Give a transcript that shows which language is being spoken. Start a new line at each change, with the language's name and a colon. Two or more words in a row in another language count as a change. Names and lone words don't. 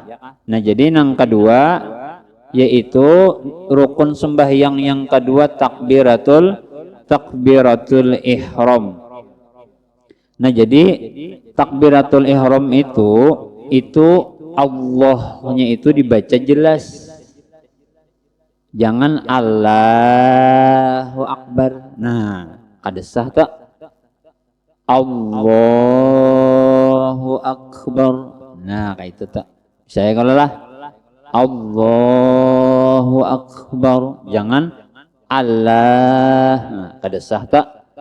Indonesian: Nah, jadi yang kedua yaitu rukun sembahyang yang kedua takbiratul ihram. Nah, jadi takbiratul ihram itu Allahnya itu dibaca jelas.
Arabic: Jangan الله أكبر.
Banjar: Nah, kada sah tak?
Arabic: الله أكبر.
Banjar: Nah kayak itu tak.
Indonesian: Saya kalau lah
Arabic: الله أكبر.
Banjar: Jangan Allah. Nah, kada sah tak.